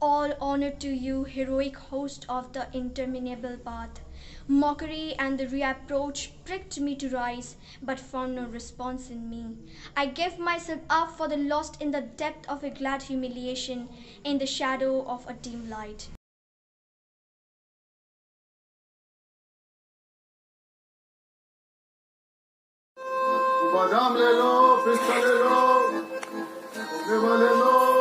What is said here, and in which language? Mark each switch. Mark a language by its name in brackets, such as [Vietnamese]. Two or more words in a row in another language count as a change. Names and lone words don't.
[English] All honor to you, heroic host of the interminable path. Mockery and the reproach pricked me to rise, but found no response in me. I gave myself up for the lost in the depth of a glad humiliation, in the shadow of a dim light. [Hindi] बादाम ले लो, पिस्ता ले लो, मेवा ले लो।